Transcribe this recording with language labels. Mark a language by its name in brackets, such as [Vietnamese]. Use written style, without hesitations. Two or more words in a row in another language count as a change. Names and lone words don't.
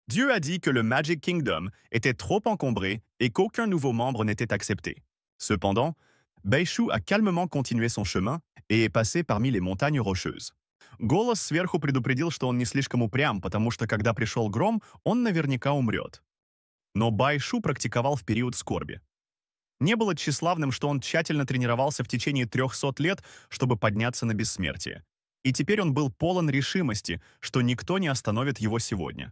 [French] Dieu a dit que le Magic Kingdom était trop encombré et qu'aucun nouveau membre n'était accepté. Cependant, Baishu a calmement continué son chemin et est passé parmi les montagnes rocheuses. [Russian] Голос сверху предупредил, что он не слишком упрям, потому что когда пришел гром, он наверняка умрет. Но Байшу практиковал в период скорби. Не было тщеславным, что он тщательно тренировался в течение 300 лет, чтобы подняться на бессмертие. И теперь он был полон решимости, что никто не остановит его сегодня.